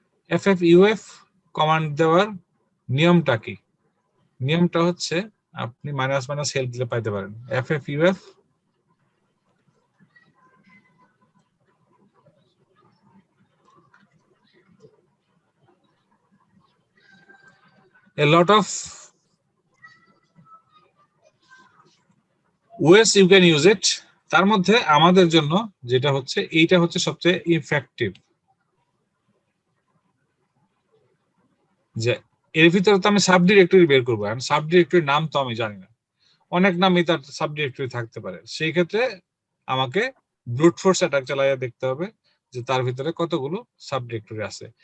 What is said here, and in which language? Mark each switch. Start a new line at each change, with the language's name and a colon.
Bangla: FFUF command দেওয়ার নিয়মটা কি? নিয়মটা হচ্ছে আপনি -- হেল্প দিলে পাইতে পারেন।
English: FFUF a lot of ways you can use it।
Bangla: তার মধ্যে আমাদের জন্য যেটা হচ্ছে এইটা হচ্ছে সবচেয়ে ইফেক্টিভ, যে এর ভিতরে তো আমি সাব ডিরেক্টরি বের করবো, আর সাব ডিরেক্টরির নাম তো আমি জানি না, অনেক নামই তার সাব ডিরেক্টরি থাকতে পারে। সেই ক্ষেত্রে আমাকে ব্রুট ফোর্স অ্যাটাক চালাইয়া দেখতে হবে যে তার ভিতরে কতগুলো সাব ডিরেক্টরি আছে।